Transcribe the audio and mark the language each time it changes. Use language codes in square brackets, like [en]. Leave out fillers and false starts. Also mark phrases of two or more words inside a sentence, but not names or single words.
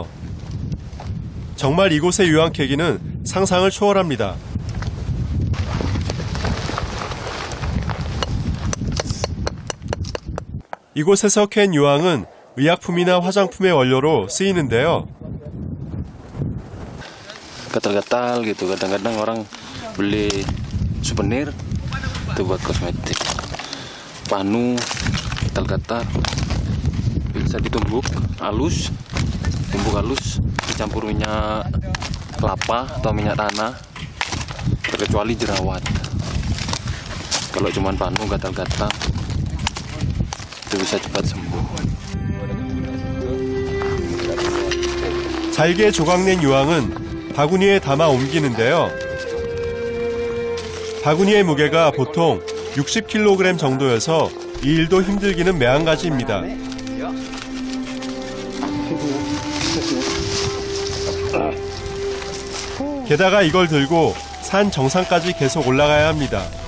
[ko] 정말 이곳의 유황 캐기는 상상을 초월합니다. 이곳에서 캔 유황은 의약품이나 화장품의 원료로 쓰이는데요. [id] Gatal-gatal gitu. Kadang-kadang orang beli souvenir itu buat kosmetik. Panu, gatal-gatal. Bisa ditumbuk halus, dicampur minyak kelapa atau minyak tanah, terkecuali jerawat. Kalau cuma panu gatal-gatal itu bisa cepat sembuh. [ko] 잘게 조각낸 유황은 바구니에 담아 옮기는데요. 바구니의 무게가 보통 60kg 정도여서 이 일도 힘들기는 매한가지입니다. 게다가 이걸 들고 산 정상까지 계속 올라가야 합니다.